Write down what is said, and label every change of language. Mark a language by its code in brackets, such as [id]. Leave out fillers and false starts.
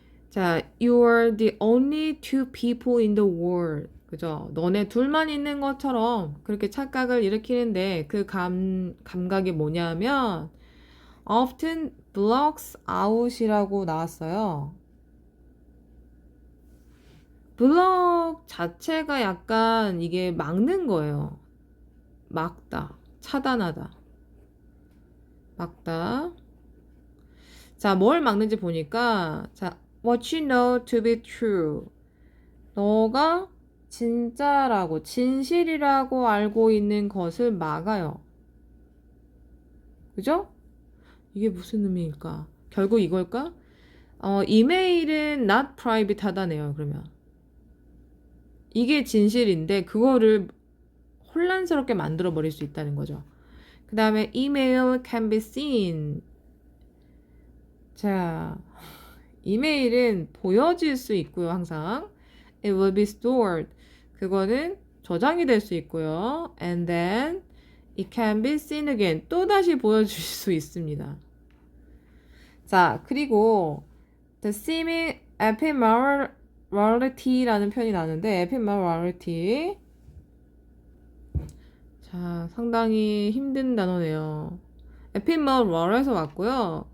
[en] 자, you are the only two people in the world. [ko] 그죠? 너네 둘만 있는 것처럼 그렇게 착각을 일으키는데 그 감각이 뭐냐면 [en] often blocks out [ko] 이라고 나왔어요. 블럭 자체가 약간 이게 막는 거예요. 막다, 차단하다, 막다. [en] 자, 뭘 막는지 보니까 자, what you know to be true. [ko] 너가 진짜라고, 진실이라고 알고 있는 것을 막아요. 그죠? 이게 무슨 의미일까? 결국 이걸까? 이메일은 [en] not private [ko] 하다네요, 그러면. 이게 진실인데, 그거를 혼란스럽게 만들어 버릴 수 있다는 거죠. 그 다음에 [en] email can be seen. [ko] 자, 이메일은 보여질 수 있고요, 항상. [en] it will be stored. [ko] 그거는 저장이 될 수 있고요. [en] And then it can be seen again. [ko] 또 다시 보여줄 수 있습니다. 자, 그리고 [en] the seeming ephemerality [ko] 라는 표현이 나는데 ephemerality. 자, 상당히 힘든 단어네요. ephemeral에서 왔고요.